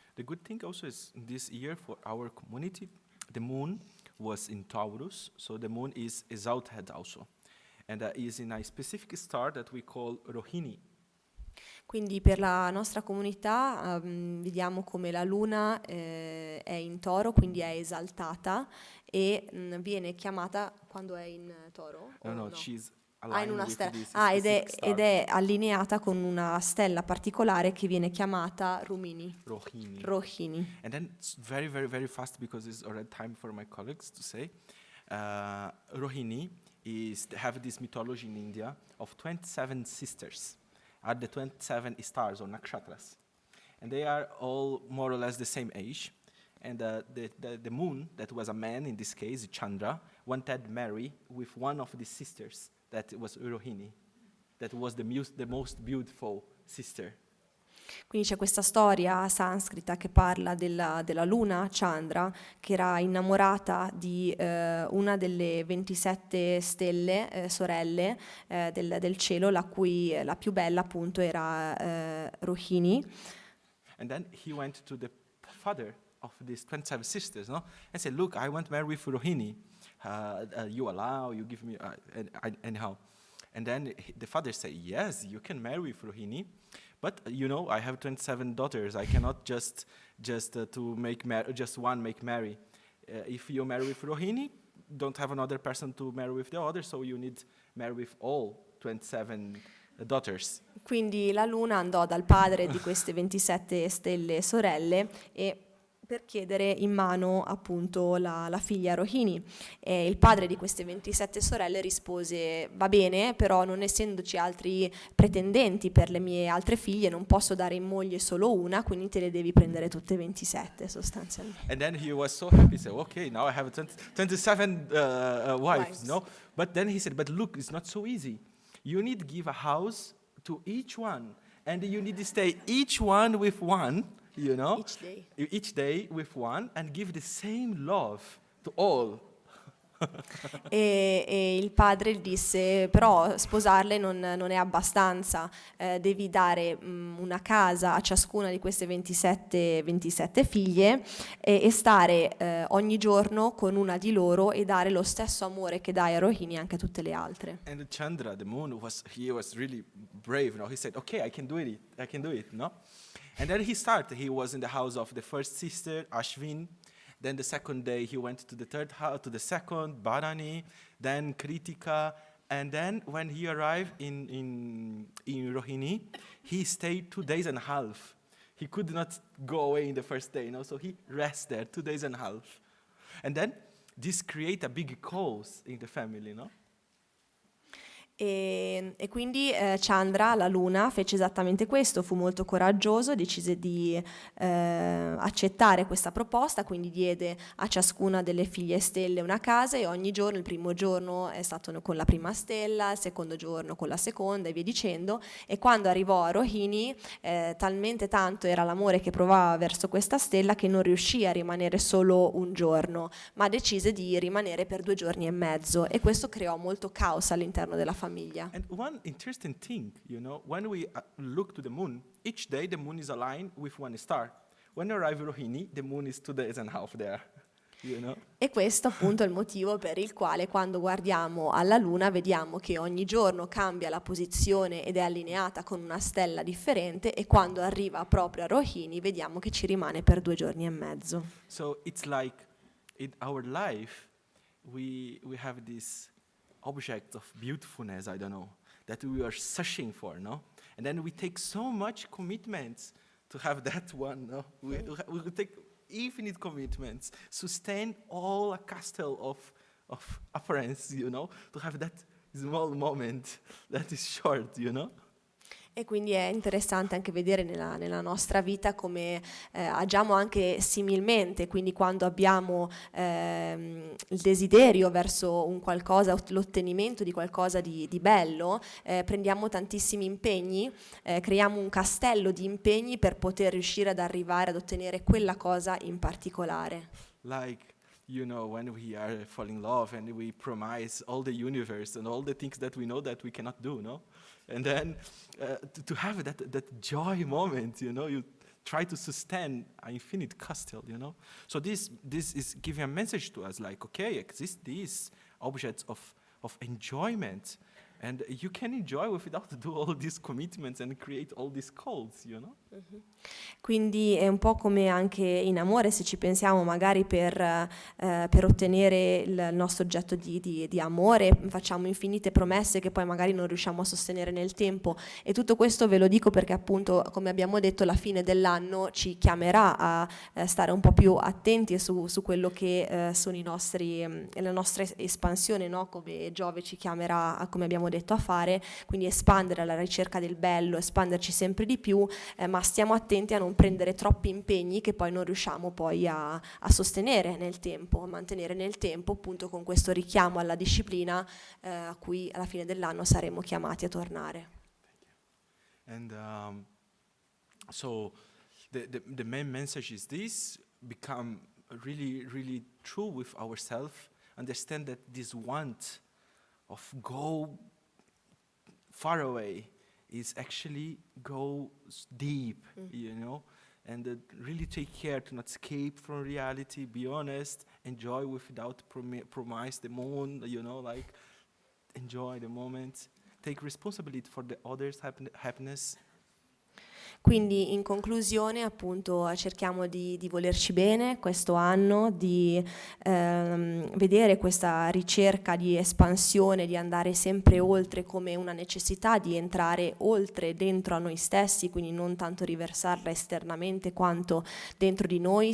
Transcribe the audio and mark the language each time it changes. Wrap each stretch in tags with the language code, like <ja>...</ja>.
<en>The good thing also is this year for our community, the moon was in Taurus, so the moon is exalted also, and is in a specific star that we call Rohini.</en> <it>Quindi per la nostra comunità vediamo come la luna è in toro, quindi è esaltata e viene chiamata quando è in toro?</it> <en>No, she's in aligned</en> <it>una</it> <en>with</en> <it>stella.</it> <en>this</en> <it>Ed</it> <en>specific star,</en> <it>è allineata con una stella particolare che viene chiamata Rohini. Rohini.</it> <en>And then it's very, very, very fast because it's already time for my colleagues to say. Rohini have this mythology in India of 27 sisters, are the 27 stars or nakshatras, and they are all more or less the same age. And the moon, that was a man in this case, Chandra, wanted to marry with one of the sisters, that was Rohini, that was the most beautiful sister.</en> <it>Quindi c'è questa storia sanscrita che parla della luna Chandra, che era innamorata di una delle 27 stelle, sorelle del cielo, la più bella appunto era Rohini.</it> <en>And then he went to the father of these 27 sisters, no? And said, look, I want to marry with Rohini. You allow, you give me, anyhow. And then the father said, yes, you can marry with Rohini, but you know, I have 27 daughters. I cannot just to make just one make marry. If you marry with Rohini, don't have another person to marry with the other, so you need marry with all 27 daughters.</en> <it>Quindi la luna andò dal padre di queste 27 stelle sorelle e per chiedere in mano appunto la figlia Rohini. E il padre di queste 27 sorelle rispose: va bene, però non essendoci altri pretendenti per le mie altre figlie non posso dare in moglie solo una, quindi te le devi prendere tutte e 27 sostanzialmente.</it> <en>And then he was so happy. He said, okay, now I have 27 wives, Wives. no? But then he said, but look, it's not so easy. You need to give a house to each one. And you need to stay each one with one, you know? Each day. Each day with one and give the same love to all.</en> <it>E il padre disse: però sposarle non è abbastanza, devi dare una casa a ciascuna di queste 27 figlie e stare ogni giorno con una di loro e dare lo stesso amore che dai a Rohini anche a tutte le altre.</it> <en>And Chandra, the moon, he was really brave, no? He said, okay, I can do it, no? And then he started. He was in the house of the first sister, Ashvin. Then the second day he went to the third house, to the second, Bharani, then Kritika. And then when he arrived in Rohini, he stayed 2 days and a half. He could not go away in the first day, no? So he rested there 2 days and a half. And then this create a big cause in the family, no?</en> <it>E quindi Chandra, la luna, fece esattamente questo, fu molto coraggioso, decise di accettare questa proposta, quindi diede a ciascuna delle figlie stelle una casa e ogni giorno, il primo giorno è stato con la prima stella, il secondo giorno con la seconda e via dicendo, e quando arrivò a Rohini talmente tanto era l'amore che provava verso questa stella che non riuscì a rimanere solo un giorno, ma decise di rimanere per 2 giorni e mezzo e questo creò molto caos all'interno della famiglia.</it> <en>And one interesting thing, you know, when we look to the moon, each day the moon is aligned with one star. When you arrive in Rohini, the moon is 2 days and a half there, you know.</en> <it>E questo appunto è il motivo per il quale quando guardiamo alla luna vediamo che ogni giorno cambia la posizione ed è allineata con una stella differente e quando arriva proprio a Rohini vediamo che ci rimane per 2 giorni e mezzo.</it> <en>So it's like in our life, we have this object of beautifulness, I don't know, that we are searching for, no? And then we take so much commitments to have that one, no? We take infinite commitments, sustain all a castle of appearance, you know, to have that small moment that is short, you know?</en> <it>E quindi è interessante anche vedere nella nostra vita come agiamo anche similmente, quindi quando abbiamo il desiderio verso un qualcosa, l'ottenimento di qualcosa di bello, prendiamo tantissimi impegni, creiamo un castello di impegni per poter riuscire ad arrivare ad ottenere quella cosa in particolare.</it> <en>Like, you know, when we are falling in love and we promise all the universe and all the things that we know that we cannot do, no? And then to have that joy moment, you know, you try to sustain an infinite castle, you know. So this is giving a message to us, like, okay, exist these objects of enjoyment, and you can enjoy without do all these commitments and create all these calls, you know. Mm-hmm.</en> <it>Quindi è un po' come anche in amore, se ci pensiamo magari per ottenere il nostro oggetto di amore, facciamo infinite promesse che poi magari non riusciamo a sostenere nel tempo e tutto questo ve lo dico perché appunto, come abbiamo detto, la fine dell'anno ci chiamerà a stare un po' più attenti su quello che sono la nostra espansione, no? Come Giove ci chiamerà, come abbiamo detto, a fare, quindi espandere alla ricerca del bello, espanderci sempre di più, ma stiamo attenti a non prendere troppi impegni che poi non riusciamo poi a sostenere nel tempo, a mantenere nel tempo, appunto con questo richiamo alla disciplina a cui alla fine dell'anno saremo chiamati a tornare.</it> <en>And so the main message is this: become really, really true with ourselves, understand that this want of go far away is actually go deep, you know, and really take care to not escape from reality, be honest, enjoy without promise the moon, you know, like enjoy the moment, take responsibility for the others' happiness.</en> <it>Quindi in conclusione appunto cerchiamo di volerci bene questo anno, di vedere questa ricerca di espansione, di andare sempre oltre come una necessità di entrare oltre dentro a noi stessi, quindi non tanto riversarla esternamente quanto dentro di noi.</it>